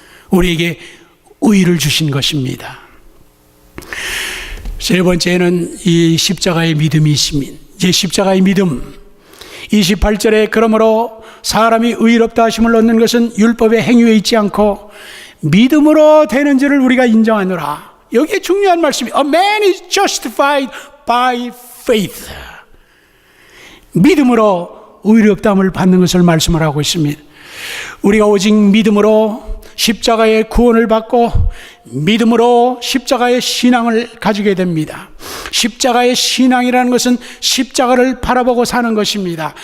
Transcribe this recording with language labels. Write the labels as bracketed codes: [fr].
[ko] 우리에게 의를 주신 것입니다. 세 번째는 이 십자가의 믿음이 있습니다. 이제 십자가의 믿음 28절에 그러므로 사람이 의롭다 하심을 얻는 것은 율법의 행위에 있지 않고 믿음으로 되는 줄을 우리가 인정하노라. 여기에 중요한 말씀이 [en] A man is justified by faith. [ko] 믿음으로 의롭다함을 받는 것을 말씀을 하고 있습니다. 우리가 오직 믿음으로 십자가의 구원을 받고 믿음으로 십자가의 신앙을 가지게 됩니다. 십자가의 신앙이라는 것은 십자가를 바라보고 사는 것입니다.